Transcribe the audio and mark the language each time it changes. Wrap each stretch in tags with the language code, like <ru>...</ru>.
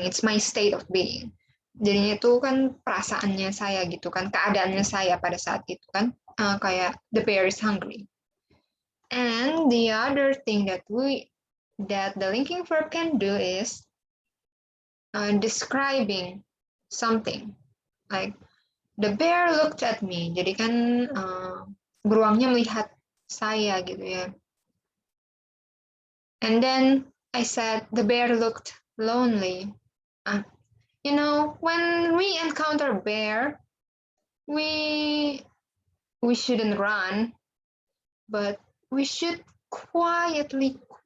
<en>It's my state of being.</en> <id>Jadinya itu kan perasaannya saya gitu kan, keadaannya saya pada saat itu kan, kayak</id> <en>the bear is hungry. And the other thing that we that the linking verb can do is describing something. Like the bear looked at me.</en> <id>Jadi kan beruangnya melihat saya gitu ya.</id> <en>And then I said the bear looked lonely. You know, when we encounter a bear, we shouldn't run, but we should quietly</en>